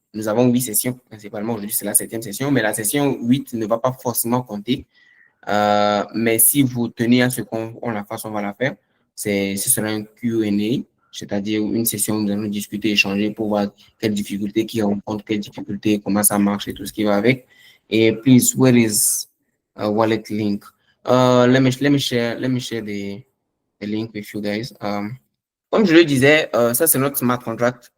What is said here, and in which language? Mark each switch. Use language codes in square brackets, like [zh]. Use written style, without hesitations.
[fr] Nous avons 8 sessions, principalement aujourd'hui, c'est la 7e session, mais la session 8 ne va pas forcément compter. Mais si vous tenez à ce qu'on la fasse, on va la faire. Ce sera un Q&A, c'est-à-dire une session où nous allons discuter, échanger pour voir quelles difficultés qui rencontrent, quelles difficultés, comment ça marche et tout ce qui va avec. [en] Et please, where is wallet link? Let me share the link with you guys. [fr] Comme je le disais, ça c'est notre smart contract.